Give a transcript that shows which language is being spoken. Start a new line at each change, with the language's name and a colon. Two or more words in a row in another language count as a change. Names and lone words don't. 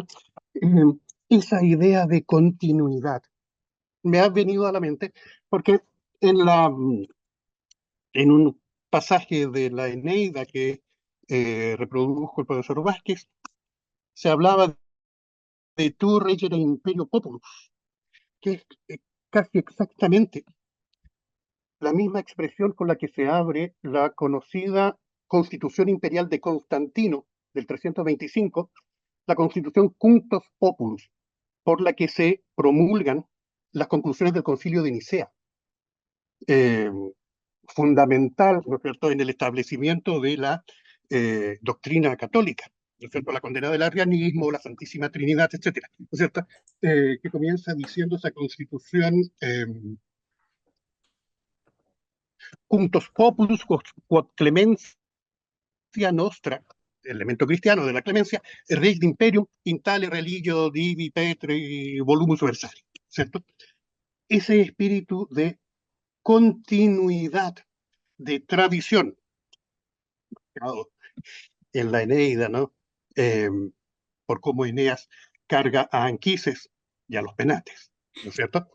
Spanish: Esa idea de continuidad me ha venido a la mente porque en un pasaje de la Eneida que reprodujo el profesor Vázquez, se hablaba de
Latin: tu regere imperio populus,
Spanish: que es casi exactamente la misma expresión con la que se abre la conocida Constitución Imperial de Constantino del 325, la Constitución Cunctus Populus, por la que se promulgan las conclusiones del Concilio de Nicea, fundamental, ¿no es cierto?, en el establecimiento de la doctrina católica, ¿no es cierto?, la condena del arrianismo, la Santísima Trinidad, etcétera, ¿no es cierto?, que comienza diciendo esa Constitución Cunctus Populus
Latin: quod clemencia nostra,
Spanish: elemento cristiano de la clemencia,
Latin: rei imperium in tale religio divi petri volumus versari,
Spanish: ¿cierto? Ese espíritu de continuidad, de tradición, en la Eneida, ¿no? Por cómo Eneas carga a Anquises y a los penates, ¿no es cierto?